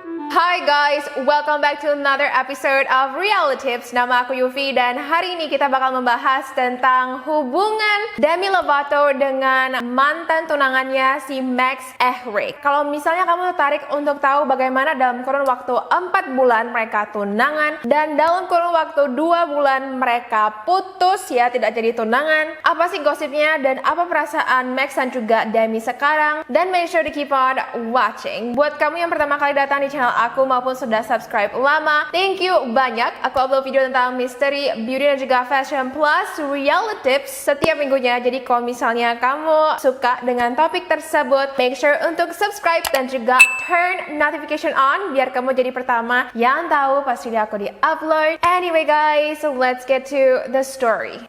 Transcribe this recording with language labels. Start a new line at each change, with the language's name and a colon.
English: Hi guys, welcome back to another episode of Reality Tips.
Indonesian: Nama aku Yufi dan hari ini kita bakal membahas tentang hubungan Demi Lovato dengan mantan tunangannya si Max Ehrig. Kalau misalnya kamu tertarik untuk tahu bagaimana dalam kurun waktu 4 bulan mereka tunangan dan dalam kurun waktu 2 bulan mereka putus ya, tidak jadi tunangan, apa sih gosipnya dan apa perasaan Max dan juga Demi sekarang, dan
English: make sure to keep on watching.
Indonesian: Buat kamu yang pertama kali datang di channel aku maupun sudah subscribe lama,
English: thank you
Indonesian: banyak. Aku upload video tentang misteri, beauty dan juga fashion plus reality tips setiap minggunya. Jadi kalau misalnya kamu suka dengan topik tersebut,
English: make sure
Indonesian: untuk subscribe dan juga
English: turn notification on
Indonesian: biar kamu jadi pertama yang tahu pas video aku di-upload.
English: Anyway guys, let's get to the story.